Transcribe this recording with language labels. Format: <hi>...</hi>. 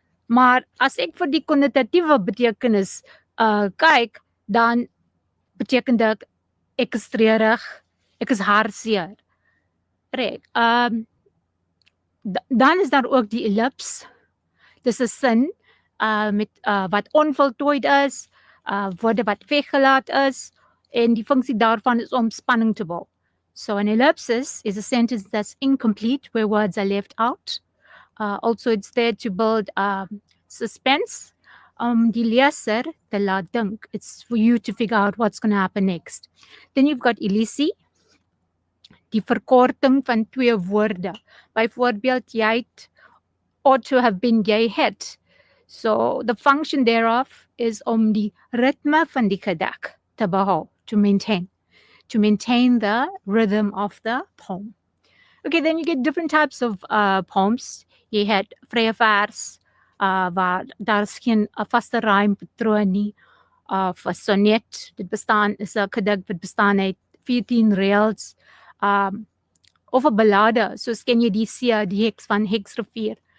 <af>Maar as ek vir die konnotatiewe betekenis kyk, dan beteken dit ek is treurig, ek is hartseer. Reg. Dan is daar ook die ellips. Dis 'n sin met wat onvoltooid is, woorde wat weggelaat is, en die funksie daarvan is om spanning te bou.</af> <en>So an ellipsis is a sentence that's incomplete where words are left out. Also, it's there to build suspense.</en> <af>Die leser te laat dink.</af> <en>It's for you to figure out what's going to happen next. Then you've got elisie,</en> <af>die verkorting van twee woorde. Byvoorbeeld, jy het,</af> <en>ought to have been,</en> <af>jy het.</af> <en>So the function thereof is</en> <af>om die ritme van die gedig te behou,</af> <en>to maintain the rhythm of the poem. Okay, then you get different types of poems.</en> <af>Jy het vrye vers, waar daar is geen vaste rympatroon nie, of 'n sonnet, dit bestaan, is 'n gedig wat bestaan uit 14 reels, of 'n ballade, soos ken jy die see, die heks van Heksrivier.</af>